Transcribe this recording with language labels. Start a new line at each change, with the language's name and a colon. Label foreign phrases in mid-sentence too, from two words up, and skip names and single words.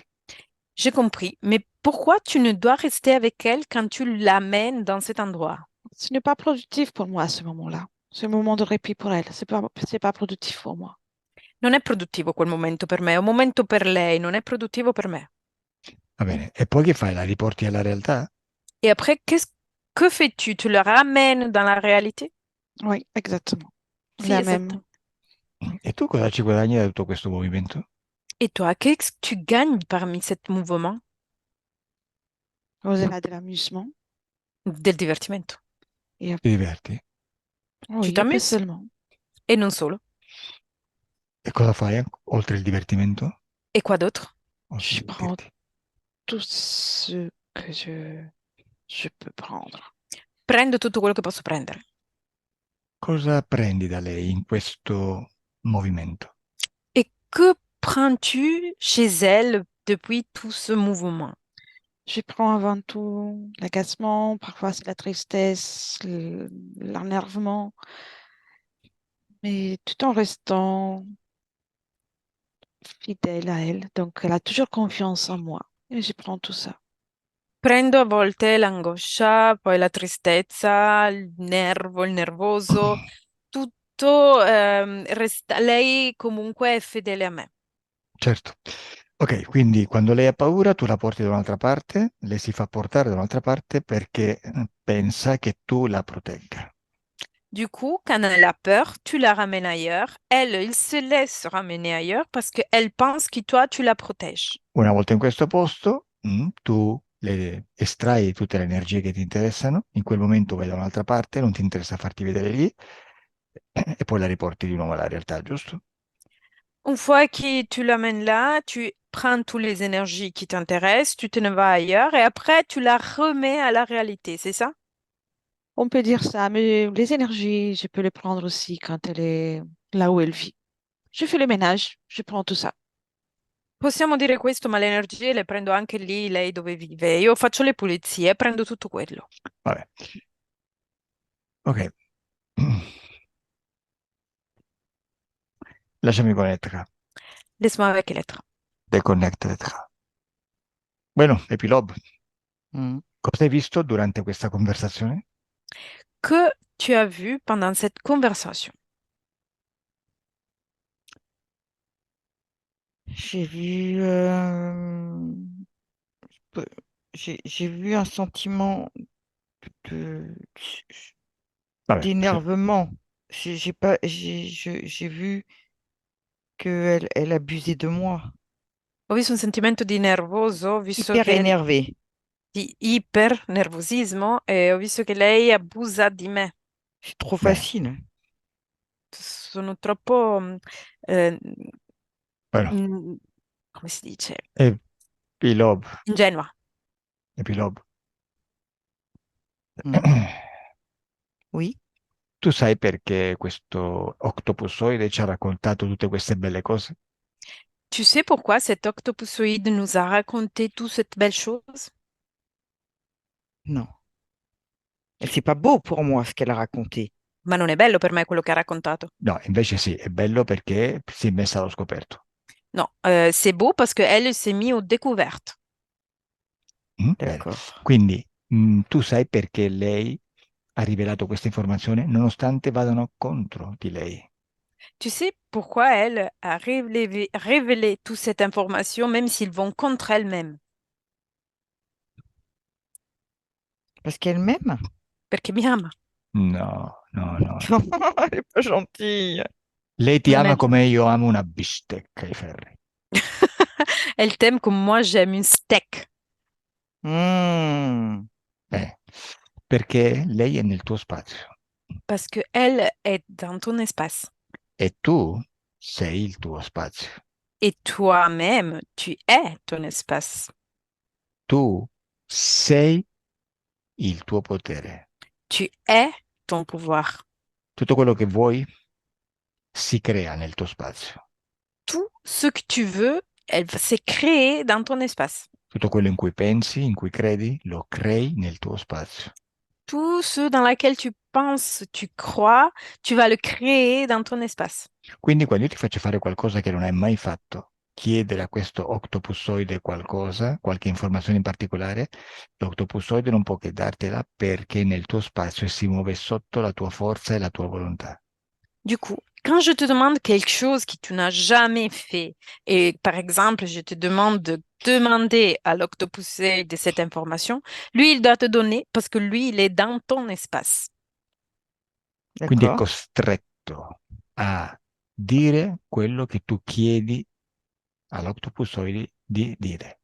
French: J'ai compris. Mais pourquoi tu ne dois rester avec elle quand tu l'amènes dans cet endroit? Ce n'est pas productif pour moi à ce moment-là. C'est un moment de répit pour elle. C'est pas productif pour moi.
Italian: Non è produttivo quel momento per me, è un momento per lei, non è produttivo per me. Va bene, e poi che fai? La riporti alla realtà?
French: Et après, que fais-tu? Tu le ramènes dans la réalité? Oui, exactement.
Italian: Sì,
French: La
Italian: esatto.
French: même.
Italian: E tu cosa ci guadagni da tutto questo movimento?
French: Et toi, qu'est-ce que tu gagnes parmi ce mouvement Au-delà de l'amusement.
Italian: del divertimento?
French: Et
Italian: Ti diverti?
French: Tu oui, un peu t'amuses seulement.
Italian: e non solo. E cosa fai oltre il divertimento?
French: Et quoi d'autre?
Italian: Oltre
French: Je
Italian: il
French: prends
Italian: divertirti.
French: tout ce que je peux prendre.
Italian: Prendo tutto quello che posso prendere. Cosa prendi da lei in questo movimento?
French: Et que prends-tu chez elle depuis tout ce mouvement? Je prends avant tout l'agacement, parfois c'est la tristesse, l'énervement, mais tout en restant fidèle à elle. Donc, elle a toujours confiance en moi. Et je prends tout ça.
Italian: Prendo a volte l'angoscia, poi la tristezza, il nervoso, tutto, lei comunque è fedele a me. Certo. Ok, quindi quando lei ha paura tu la porti da un'altra parte, lei si fa portare da un'altra parte perché pensa che tu la protegga.
French: Du coup, quand elle a peur, tu la ramènes ailleurs. Elle, il se laisse ramener ailleurs parce qu'elle pense que toi, tu la protèges.
Italian: Una volta in questo posto, tu le estrai tutte le energie che ti interessano, in quel momento vai da un'altra parte, non ti interessa farti vedere lì, e poi la riporti di nuovo alla realtà, giusto?
French: Une fois que tu l'amènes là, tu prends toutes les énergies qui t'intéressent, tu te ne vas ailleurs et après, tu la remets à la réalité, c'est ça? On peut dire ça, mais les énergies, je peux les prendre aussi quand elle est là où elle vit. Je fais le ménage, je prends tout ça.
Italian: Possiamo dire questo, ma le energie le prendo anche lì, lei dove vive. Io faccio le pulizie, prendo tutto quello. Vabbè. Ok. Lasciami connettere.
French: Laisse-moi avec l'être.
Italian: Deconnected. Bueno, epilogo. Mm. Cosa hai visto durante questa conversazione?
French: Que tu as vu pendant cette conversation? J'ai vu, peu- j'ai vu un sentiment de,
Italian: Vabbè,
French: d'énervement. J'ai pas, j'ai vu qu'elle abusait de moi.
Italian: Ho visto un sentimento di nervoso, visto
French: Hyper
Italian: che
French: énervé.
Italian: di ipernervosismo e ho visto che lei abusa di me.
French: C'est trop
Italian: Bene,
French: facile.
Italian: Sono troppo, eh, bueno, mm, come si dice, epilogo, ingenua. epilogo.
French: Mm. Oui.
Italian: Tu sai perché questo octopusoide ci ha raccontato tutte queste belle cose?
French: Tu sais pourquoi cet octopusoïde nous a raconté toute cette belle chose? Non. Et c'est pas beau pour moi ce qu'elle a raconté.
Italian: Ma non è bello per me quello che ha raccontato. No, invece sì, è bello perché si è messa allo scoperto.
French: No, c'est beau parce qu'elle s'est mise aux découvertes.
Italian: Bene.
French: D'accord.
Italian: Quindi tu sai perché lei ha rivelato questa informazione nonostante vadano contro di lei.
French: Tu sais pourquoi elle a révélé toute cette information même s'ils vont contre elle-même? Parce qu'elle m'aime?
Italian: Perché mi ama. No, no, no, no.
French: Elle est pas gentille.
Italian: Lei ti Non ama è come io amo una bistecca ai ferri.
French: Elle t'aime comme moi j'aime une steak. Hmm.
Italian: Perché lei è nel tuo spazio
French: Parce qu'elle est dans ton espace.
Italian: e tu sei il tuo spazio.
French: Et toi-même, tu es ton espace.
Italian: Tu sei il tuo potere.
French: Tu es ton pouvoir.
Italian: Tutto quello che vuoi si crea nel tuo spazio.
French: Tout ce que tu veux, s'est créé dans ton espace.
Italian: Tutto quello in cui pensi, in cui credi, lo crei nel tuo spazio.
French: Tout ce dans lequel tu penses, tu crois, tu vas le créer dans ton espace.
Italian: Quindi quando io ti faccio fare qualcosa che non hai mai fatto, chiedere a questo octopussoide qualcosa, qualche informazione in particolare, l'octopussoide non può che dartela perché è nel tuo spazio e si muove sotto la tua forza e la tua volontà.
French: Du coup, quand je te demande quelque chose que tu n'as jamais fait, et par exemple, je te demande de demander à l'octopusé de cette information, lui, il doit te donner parce que lui, il est dans ton espace.
Italian: Quindi è
French: D'accord.
Italian: costretto a dire quello che tu chiedi all'octopussoide di dire.